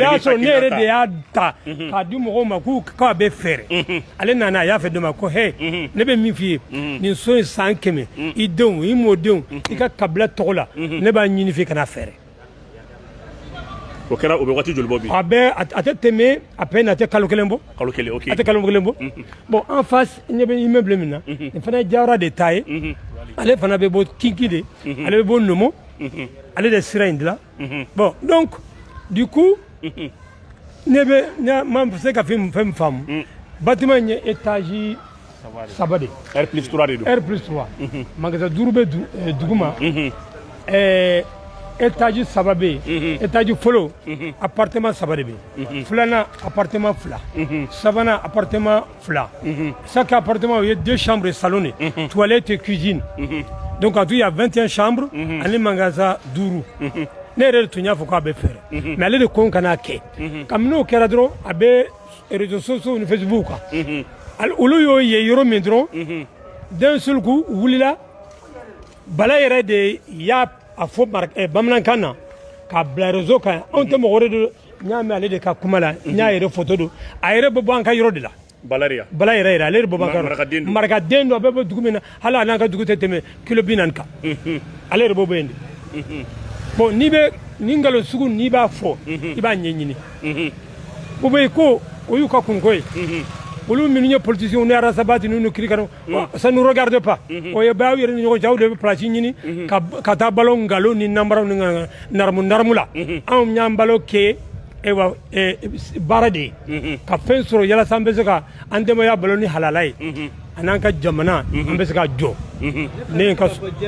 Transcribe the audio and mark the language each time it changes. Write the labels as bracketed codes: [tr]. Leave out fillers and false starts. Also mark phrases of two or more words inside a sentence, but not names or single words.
[bm] y'a sɔrɔ ne yɛrɛ de y'a ta k'a di mɔgɔw ma k'a bɛ fɛɛrɛ ale nana a y'a fɛ dɔ ma ko hɛ ne bɛ min f'i ye nin so in san 100 i denw i mɔdenw i ka kabila tɔgɔ la ne b'a ɲini f'i kana fɛɛrɛ o kɛra o bɛ waati joli bɔ bi a bɛ a tɛ tɛmɛ [fr] à peine [bm] a tɛ kalo kelen bɔ kalo kelen ok a tɛ kalo kelen bɔ [fr] bon en face [bm] ɲɛ bɛ immeuble min na nin fana ye Jawara de ta ye ale fana bɛ bɔ Kinki de ale bɛ bɔ Nomo ale de sira in dilan [fr] bon donc du coup [bm] ne bɛ se ka fɛn min faamu bâtiment in ye étage 3 de R+3 de don R+3 magasin 5 bɛ duguma étage 3 bɛ yen étage fɔlɔ appartement 3 de bɛ yen filanan appartement 2 sabanan appartement 2 chaque appartement o ye [fr] 2 chambres et salon de toilette et cuisine donc en tout il y a 21 chambres [bm] ani magasin 5 ne yɛrɛ de tun y'a fɔ k'a bɛ fɛɛrɛ mais ale de ko n kana kɛ kabini o kɛra dɔrɔn a bɛ [fr] réseaux sociaux [bm] ni Facebook kan olu y'o ye yɔrɔ min dɔrɔn [fr] d'un seul coup [bm] wulila Bala yɛrɛ de y'a fɔ bamanankan na k'a bila réseau kan anw tɛ mɔgɔ wɛrɛ don n y'a mɛn ale de ka kuma la n y'a yɛrɛ photo don a yɛrɛ bɛ bɔ an ka yɔrɔ de la Bala yɛrɛ ale de bɔ b'an ka yɔrɔ marakaden dɔ a bɛ bɔ dugu min na hali a n'an ka dugu tɛ tɛmɛ kilo 40 kan ale yɛrɛ bɔ bɔ yen de bon n'i bɛ nin nkalon sugu n'i b'a fɔ i b'a ɲɛɲini o bɛ yen ko o y'u ka kunko ye olu minnu ye politiciens ni Arasabati n'u Kirikano [fr] ça nous regarde pas [bm] o ye baaw yɛrɛ ni ɲɔgɔn cɛ aw de bɛ place ɲini ka taa balo nkalon ni namaraw ni naramu la anw y'an balo kɛ baara de ye ka fɛn sɔrɔ yalasa an bɛ se ka an denbaya balo ni halala ye an'an ka jamana an bɛ se ka jɔ ne ye n ka